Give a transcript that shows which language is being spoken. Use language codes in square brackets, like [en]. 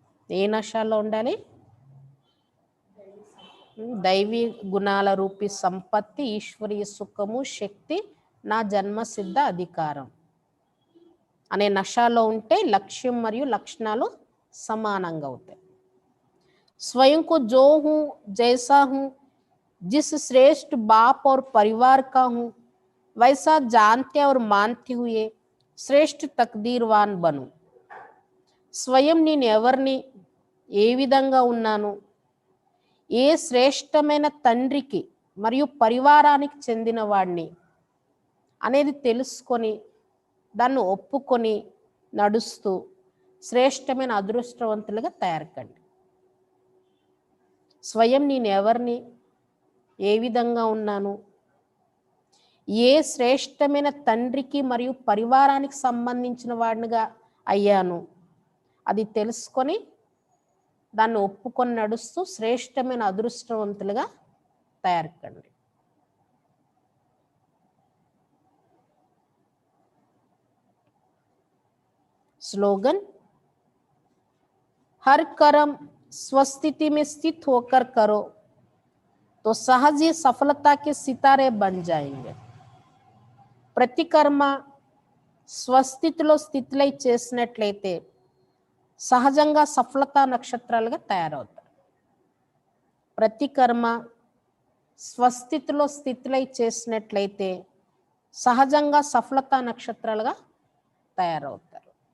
[te] ఏ నషాలో ఉండాలి? దైవీ గుణాల రూపీ సంపత్తి, ఈశ్వరీయ సుఖము, శక్తి నా జన్మ సిద్ధ అధికారం అనే నషాలో ఉంటే లక్ష్యం మరియు లక్షణాలు సమానంగా అవుతాయి. [hi] स्वयं को जो हूँ जैसा हूँ, जिस श्रेष्ठ बाप और परिवार का हूँ वैसा जानते और मानते हुए श्रेष्ठ तकदीरवान बनूं. [te] స్వయం నేను ఎవరిని, ఏ విధంగా ఉన్నాను, ఏ శ్రేష్టమైన తండ్రికి మరియు పరివారానికి చెందిన వాడిని అనేది తెలుసుకొని దాన్ని ఒప్పుకొని నడుస్తూ శ్రేష్టమైన అదృష్టవంతులుగా తయారు కండి. స్వయం నేను ఎవరిని, ఏ విధంగా ఉన్నాను, ఏ శ్రేష్టమైన తండ్రికి మరియు పరివారానికి సంబంధించిన వాడినిగా అయ్యాను అది తెలుసుకొని దాన్ని ఒప్పుకొని నడుస్తూ శ్రేష్టమైన అదృష్టవంతులుగా తయారు కండి. స్లోగన్, [hi] हर कर्म स्वस्थिति में स्थित होकर करो तो सहज ही सफलता के सितारे बन जाएंगे. [te] ప్రతి కర్మ స్వస్థితిలో స్థితిలై చేసినట్లయితే సహజంగా సఫలతా నక్షత్రాలుగా తయారవుతారు. ప్రతి కర్మ స్వస్థితిలో స్థితిలై చేసినట్లయితే సహజంగా సఫలతా నక్షత్రాలుగా తయారవుతారు.